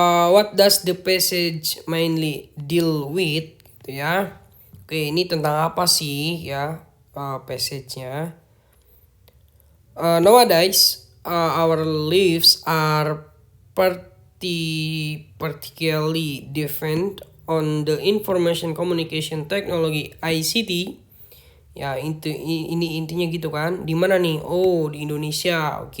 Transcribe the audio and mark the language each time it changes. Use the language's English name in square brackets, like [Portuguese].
[English] What does the passage mainly deal with? [Indonesian] Gitu ya. Ini tentang apa sih ya passage-nya? [English] Nowadays, our lives are particularly dependent on the information communication technology ICT. [Indonesian] Ya, ini intinya gitu kan. Di mana nih? Oh, di Indonesia.